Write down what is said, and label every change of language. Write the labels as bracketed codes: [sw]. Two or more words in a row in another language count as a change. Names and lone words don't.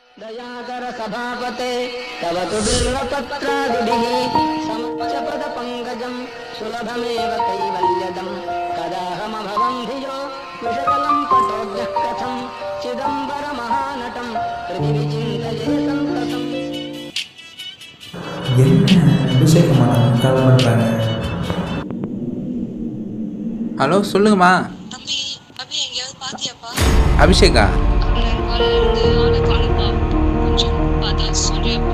[sa] दयाकर सभापते तव तु बिल्वपत्रादिभिः समच्चपद पंकजं सुलभमेव कैवल्यदं कदाहमभवं धियो विषकलं पटोज्ञः कथं चिदंबर महानटं पृथिवी चिन्तये सन्ततम् [ta] என்ன அபிஷேகமா கால் பண்ணுறாங்க? ஹலோ சொல்லுங்கம்மா. தம்பி அபி எங்கேயாவது பாத்தியாப்பா? அபிஷேகா? காலையிலேருந்து ஆளை காணுப்பா. கொஞ்சம் பார்த்தா சொல்றியாப்பா?